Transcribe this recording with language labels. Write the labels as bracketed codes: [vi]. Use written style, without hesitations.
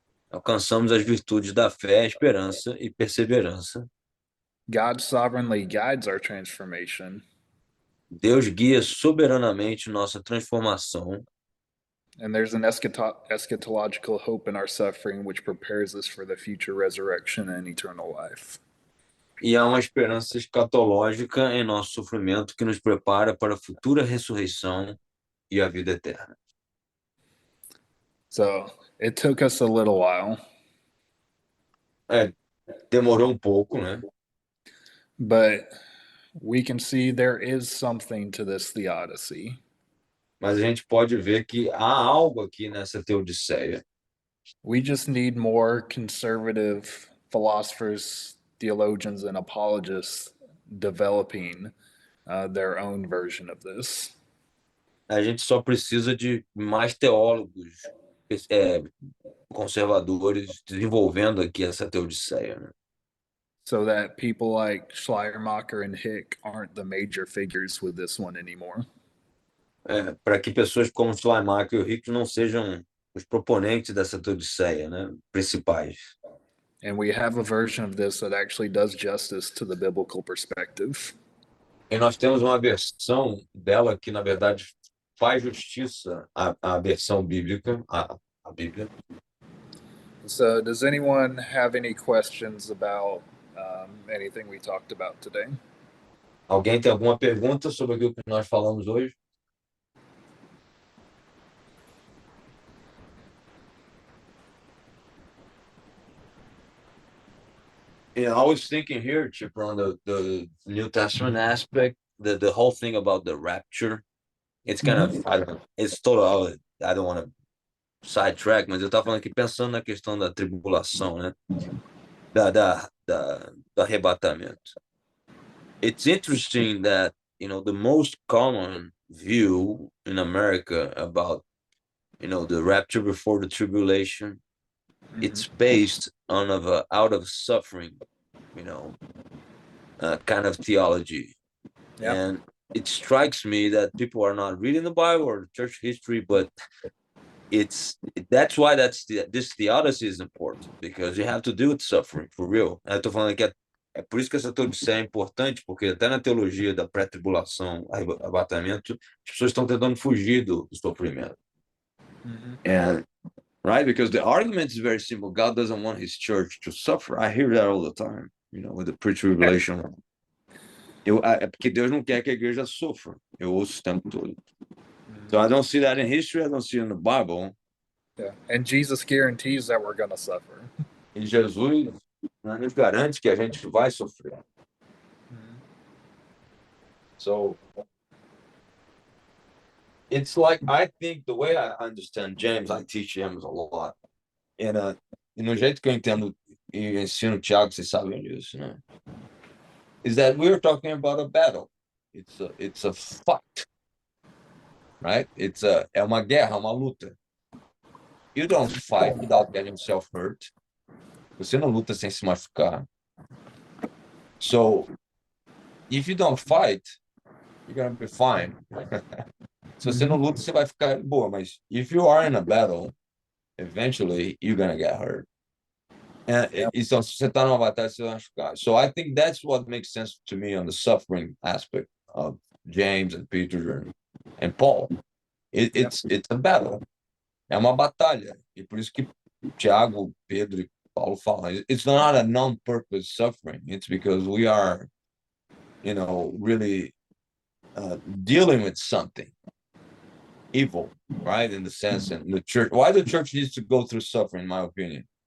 [pt] Alcançamos as virtudes da fé, esperança e perseverança. [en] God sovereignly guides our transformation. [pt] Deus guia soberanamente nossa transformação. [en] And there's an eschatological hope in our suffering which prepares us for the future resurrection and eternal life. [pt] E há uma esperança escatológica em nosso sofrimento que nos prepara para a futura ressurreição e a vida eterna. [en] So it took us a little while. [pt] Demorou pouco, né? [en] But we can see there is something to this theodicy. [pt] Mas a gente pode ver que há algo aqui nessa teodiceia. [en] We just need more conservative philosophers, theologians, and apologists developing their own version of this. [pt] A gente só precisa de mais teólogos conservadores desenvolvendo aqui essa teodiceia, né? [en] So that people like Schleiermacher and Hick aren't the major figures with this one anymore. [pt] Para que pessoas como Schleiermacher e o Hick não sejam os proponentes dessa teodiceia, né? Principais. [en] And we have a version of this that actually does justice to the biblical perspective. [pt] E nós temos uma versão dela que, na verdade, faz justiça à versão bíblica, à Bíblia. [en] So, does anyone have any questions about anything we talked about today? [pt] Alguém tem alguma pergunta sobre aquilo que nós falamos hoje? [en] Yeah, I was thinking here, Chip, on the New Testament aspect, the whole thing about the rapture. It's kind of, I don't know, it's total, I don't want to sidetrack, [pt] mas eu estava falando aqui pensando na questão da tribulação, né? Do arrebatamento. [en] It's interesting that, the most common view in America about, the rapture before the tribulation, it's based on out of suffering, kind of theology. Yep. And it strikes me that people are not reading the Bible or church history, but that's why this theodicy is important, because you have to deal with suffering for real. [pt] Eu tô falando que é por isso que essa teodiceia é importante, porque até na teologia da pré-tribulação, arrebatamento, as pessoas estão tentando fugir do sofrimento. [en] And right, because the argument is very simple. God doesn't want his church to suffer. I hear that all the time, with the pre-tribulation. [pt] É porque Deus não quer que a igreja sofra. Eu ouço o tempo todo. [en] So I don't see that in history. I don't see it in the Bible. Yeah. And Jesus guarantees that we're going to suffer. [pt] E Jesus nos garante que a gente vai sofrer. [en] So it's like, I think the way I understand James, I teach James a lot. [pt] E no jeito que eu entendo e ensino o Tiago, vocês sabem disso, né? [en] Is that we're talking about a battle. It's a fight. Right? [pt] É uma guerra, uma luta. [en] You don't fight without getting yourself hurt. [pt] Você não luta sem se machucar. [en] So, if you don't fight, you're gonna be fine. [pt] Se você não luta, você vai ficar boa. [en] Mas if you are in a battle, eventually you're gonna get hurt. [pt] Então, se você está numa batalha, você vai machucar. [en] So I think that's what makes sense to me on the suffering aspect of James and Peter and Paul. It's a battle. [pt] É uma batalha. E por isso que Tiago, Pedro e Paulo fala. [en] It's not a non-purpose suffering. It's because we are, really dealing with something evil, right? In the sense, in the church. Why the church needs to go through suffering, in my opinion?